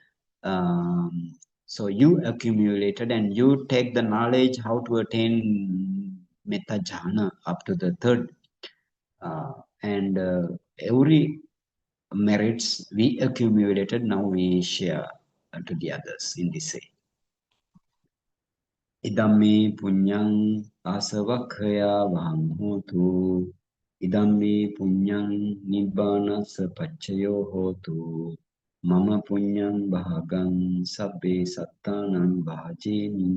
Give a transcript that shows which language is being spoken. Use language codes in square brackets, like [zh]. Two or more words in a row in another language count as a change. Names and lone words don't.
[en] So you accumulated and you take the knowledge how to attain [pi] metta jhana [en] up to the third, and every merits we accumulated. Now we share to the others in this way. [pi] Idammi punyang asavakhaya vahang hotu. Idammi punyang nibbana sapachayo hotu. Mama punyang bahagang sabbe sattanang bahajeni.